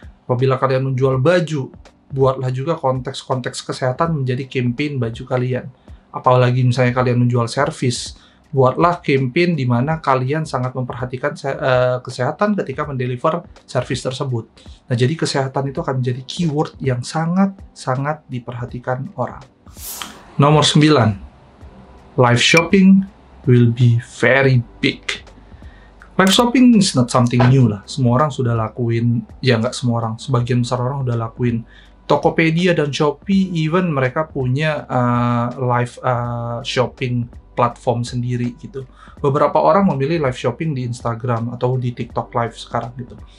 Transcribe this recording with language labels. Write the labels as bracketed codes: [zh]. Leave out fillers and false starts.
[id] Apabila kalian menjual baju, buatlah juga konteks-konteks kesehatan menjadi campaign baju kalian. Apalagi misalnya kalian menjual servis, buatlah campaign di mana kalian sangat memperhatikan kesehatan ketika mendeliver servis tersebut. Nah, jadi kesehatan itu akan menjadi keyword yang sangat-sangat diperhatikan orang. Nomor 9, [en] live shopping will be very big. Live shopping is not something new lah. [id] Semua orang sudah lakuin, ya nggak semua orang, sebagian besar orang udah lakuin. Tokopedia dan Shopee, even mereka punya live shopping platform sendiri gitu. Beberapa orang memilih live shopping di Instagram atau di TikTok Live sekarang gitu.